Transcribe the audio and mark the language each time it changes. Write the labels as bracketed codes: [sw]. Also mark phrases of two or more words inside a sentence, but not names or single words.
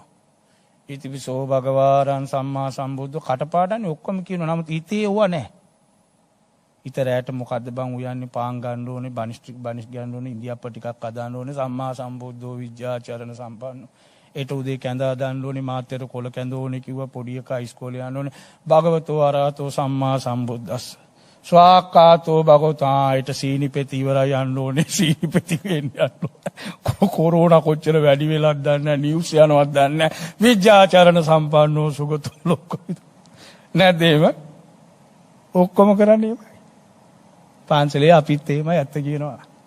[pi] ඉතිවිසෝ භගවාරං සම්මා සම්බුද්ධ [si] කටපාඩම්නේ ඔක්කොම කියනවා. නමුත් හිතේ ඕවා නැහැ. හිත රැට මොකද්ද බං උයන්නේ පාන් ගන්න ඕනේ, බනිස් ගන්න ඕනේ, ඉන්දියාප්ප ටිකක් අදාන්න ඕනේ, [pi] සම්මා සම්බුද්ධෝ විද්‍යාචරණ සම්පන්නෝ. [si] ඒට උදේ කැඳ දාන්න ඕනේ, මාත්‍යට කොළ කැඳ ඕනේ කිව්වා, පොඩි එකා ඉස්කෝලේ යන්න ඕනේ. [pi] භගවතෝ අරහතෝ සම්මා සම්බුද්දස්ස. ස්වාක්කාතෝ භගවතා [si] ඊට සීනි පෙති ඉවරයි යන්න ඕනේ, සීනි පෙති වෙන්න යන්න ඕනේ. කොරෝනා කොච්චර වැඩි වෙලාද දන්නේ නැහැ, නිවුස් යනවත් දන්නේ නැහැ. [pi] විද්‍යාචරණ සම්පන්නෝ සුගතෝ ලෝකවිදු. [si] නැද්ද එහෙම? ඔක්කොම කරන්නේ එහෙමයි. පාන්සලේ අපිත් එහෙමයි ඇත්ත කියනවා.